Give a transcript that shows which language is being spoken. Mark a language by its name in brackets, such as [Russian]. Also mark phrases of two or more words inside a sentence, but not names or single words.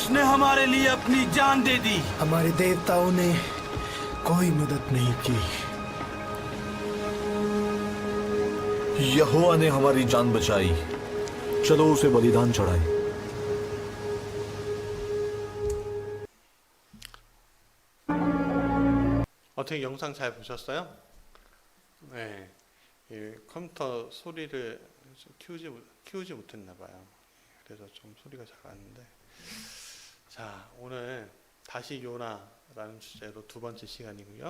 [Hindi] हमारे लिए अपनी जान दे दी। हमारे देवताओं ने कोई मदद नहीं की। यहोवा ने हमारी जान बचाई, चलो उसे बलिदान चढ़ाएं। [Korean] 어떻게 영상 잘 보셨어요? 네, 이 컴퓨터 소리를 좀 키우지 못했나 봐요. 그래서 좀 소리가 작았는데, 자, 오늘 다시 요나라는 주제로 두 번째 시간이고요.